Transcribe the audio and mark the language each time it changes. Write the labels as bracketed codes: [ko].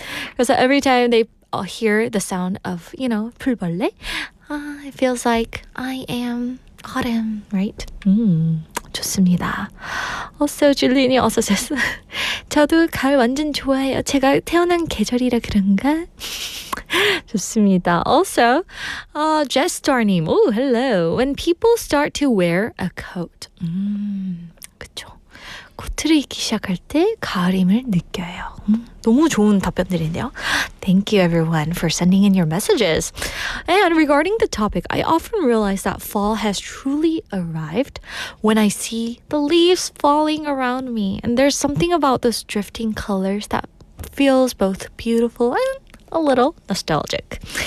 [en] Because every time they hear the sound of, 풀벌레, it feels like I am autumn, right? [ko] 좋습니다. [en] Also, [ko] 줄리니 [en] also says, [ko] 저도 가을 완전 좋아해요. 제가 태어난 계절이라 그런가? 좋습니다. [en] Also, Jesstar님, oh, hello. When people start to wear a coat. [ko] 그쵸. 코트를 입기 시작할 때 가을임을 느껴요. 너무 좋은 답변들인데요. [en] Thank you everyone for sending in your messages. And regarding the topic, I often realize that fall has truly arrived when I see the leaves falling around me. And there's something about those drifting colors that feels both beautiful and a little nostalgic.